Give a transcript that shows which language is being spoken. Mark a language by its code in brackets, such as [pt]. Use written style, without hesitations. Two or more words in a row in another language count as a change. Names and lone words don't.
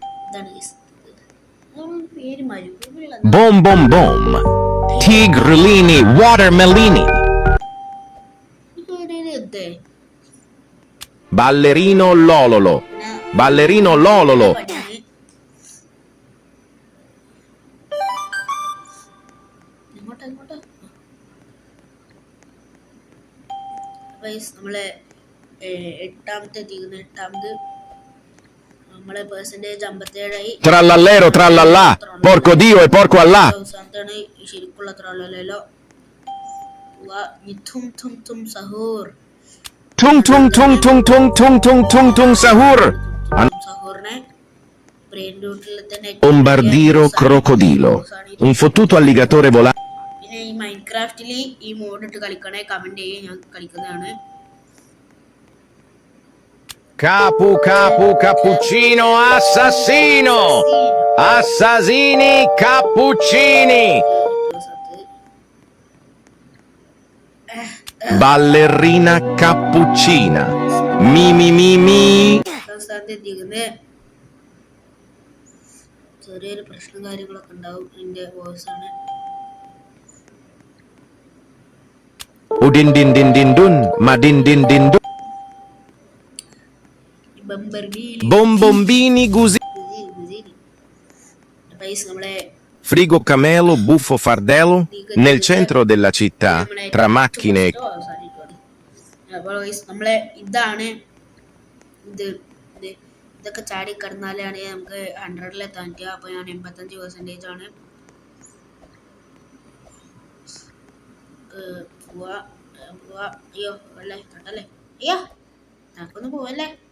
[it] bom bom bom tigrellini watermelini ballerino lololo ballerino lololo [ml] നമ്മളെ എട്ടാമത്തെ നമ്മളെ പെർസെന്റേജ് 57 ആയി. [it] Trallallero trallallà, porco Dio e porco Allah. ശരിക്കുള്ള trallallero. tum tum tum sahur. Tung tung tung tung tung tung tung tung tung sahur. [ml] Sahurne [en] brain rootൽ [ml] തന്നെ [it] Bombardiro crocodilo, un fottuto alligatore volante. [ml] പിന്നെ ഈ മൈൻക്രാഫ്റ്റിൽ ഈ മോഡ് ഇട്ട് കളിക്കണേ കമന്റ് ചെയ്യേ, ഞാൻ കളിക്കുന്നതാണ്. [it] Capu capu cappuccino assassino assassini cappuccini ballerina cappuccina mi mi mi mi [ml] സ്ഥാനത്ത് എത്തിക്കുന്നത്. ചെറിയൊരു പ്രശ്നം കാര്യങ്ങളൊക്കെ ഉണ്ടാവും. എൻ്റെ വോയിസാണ്. Udin din din din dun, ma din din din dun. [it] Bombombini gusi. [ml] നമ്മളെ [it] Frigo camelo, buffo fardello, nel centro della città, tra macchine. [ml] അപ്പോൾ നമ്മളെ ഇതാണ് ഇതൊക്കെ ചാടി കിടന്നാലാണ് നമുക്ക് 100-ലെത്താൻ പറ്റുക. അപ്പോൾ ഞാൻ 85% ആണ്. അയ്യോ അല്ലേ തട്ടല്ലേ, അയ്യോ തക്കൊന്ന് പോവല്ലേ.